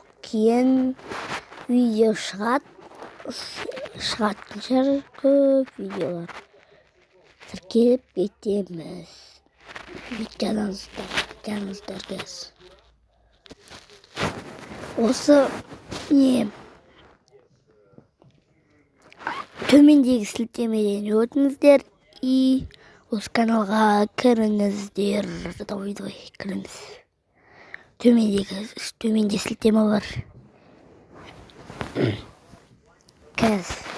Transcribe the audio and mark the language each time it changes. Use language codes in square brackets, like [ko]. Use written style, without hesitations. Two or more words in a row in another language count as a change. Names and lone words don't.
[uz] Keyin video chiqadi ko'p videolar. Kirib ketamiz. Kanalingizga. [kk] O'zi төмендегі сілтемеден өтіңіздер и осы каналға кіріңіздер. Давай, кіріңіз. Төменде сілтеме бар. Кәз.